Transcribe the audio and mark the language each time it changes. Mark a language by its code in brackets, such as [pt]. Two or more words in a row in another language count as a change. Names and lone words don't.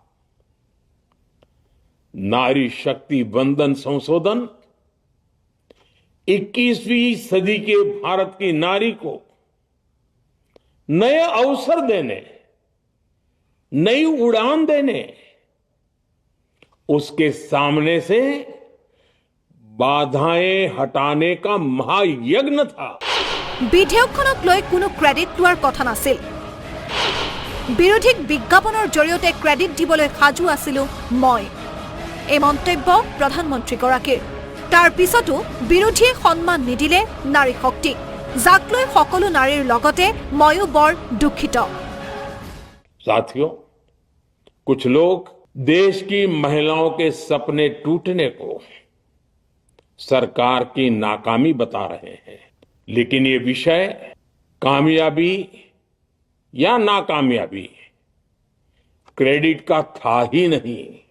[hi] नारी शक्ति वंदन संशोधन 21वीं सदी के भारत की नारी को नए अवसर देने, नई उड़ान देने, उसके सामने से बाधाएं हटाने का महायज्ञ था। [as] विधेयकखनक লৈ কোনো ক্ৰেডিট লোৱাৰ কথা নাছিল। বিৰোধীক বিজ্ঞাপনৰ জৰিয়তে ক্ৰেডিট দিবলৈ সাজু আছিলো মই। এই মন্তব্য প্ৰধানমন্ত্ৰীগৰাকীৰ। তাৰ পিছতো বিৰোধীয়ে সন্মান নিদিলে নাৰী শক্তিক, যাক লৈ সকলো নাৰীৰ লগতে ময়ো বৰ দুখিত। [hi] साथियों, कुछ लोग देश की महिलाओं के सपने टूटने को सरकार की नाकामी बता रहे हैं, लेकिन ये विषय कामयाबी या नाकामयाबी क्रेडिट का था ही नहीं।